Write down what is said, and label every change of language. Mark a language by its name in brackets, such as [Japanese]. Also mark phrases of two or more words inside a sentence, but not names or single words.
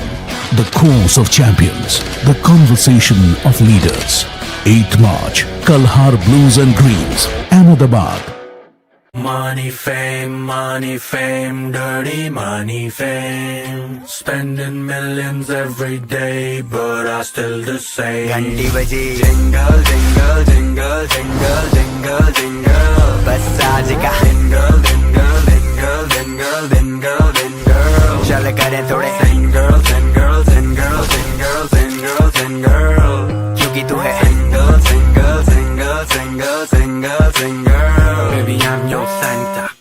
[English] The course of champions, the conversation of leaders. 8th March, Kalhar Blues and Greens, Ahmedabad. Money, fame, dirty money, fame. Spending millions every day, but I still the same. [Hindi] घंटी बजी, [English] jingle, jingle, jingle, jingle, jingle, jingle. [Hindi] बस आज का [English] jingle, jingle, jingle, jingle, jingle, jingle. [Hindi] चल करे थोड़े [English] jingle, jingle, jingle, jingle, jingle, jingle. [Hindi] क्योंकि तू है [English] jingle, jingle, jingle, jingle, jingle, jingle. Baby, I'm your Santa.